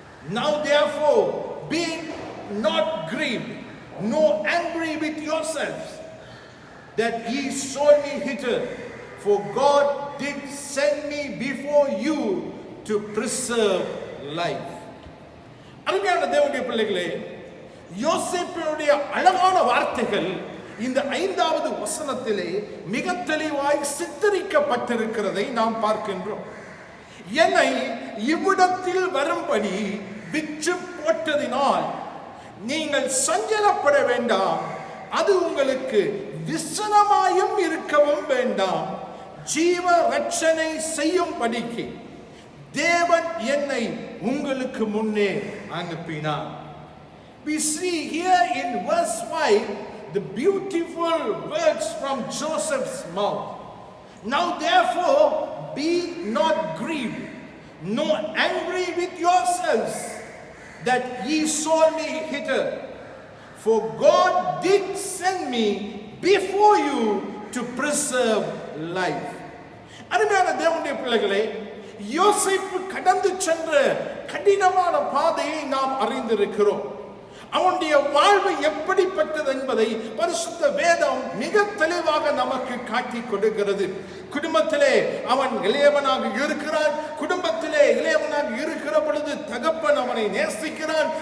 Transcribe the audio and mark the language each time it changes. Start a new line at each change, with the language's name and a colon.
English: Now therefore be not grieved, nor angry with yourselves, that ye sold me hither, for God did send me before you to preserve life.
Tamil: அருமையான தேவனுடைய பிள்ளைகளே, யோசேப்பினுடைய அழகான வார்த்தைகள் இந்த 5வது வசனத்திலே மிக தெளிவாய் சித்தரிக்கப்பட்டிருக்கிறதை நாம் பார்க்கின்றோம். என்னை இவ்விடத்தில் வரும்படி விற்று போட்டதினால் நீங்கள் சஞ்சலப்பட வேண்டாம். அது உங்களுக்கு விசனமாயும் இருக்கவும் வேண்டாம். ஜீவ ரட்சணை செய்யும்படிக்கு தேவன் என்னை உங்களுக்கு முன்னே அனுப்பினார்.
English: We see here in verse 5 the beautiful words from Joseph's mouth. Now therefore be not grieved, nor angry with yourselves, that ye sold me hither, for God did send me before you to preserve life.
Tamil: அருமையான தேவனுடைய பிள்ளைகளே, யோசேப்பு கடந்து சென்ற கடினமான பாதையை நாம் அறிந்திருக்கிறோம். அவனுடைய வாழ்வு எப்படிப்பட்டது என்பதை பரிசுத்த வேதம் மிக தெளிவாக நமக்கு காட்டி கொடுக்கிறது. குடும்பத்திலே அவன் இளையவனாக இருக்கிறான். குடும்பத்திலே இளையவனாக இருக்கிற பொழுது தகப்பன் அவனை நேசிக்கிறான்.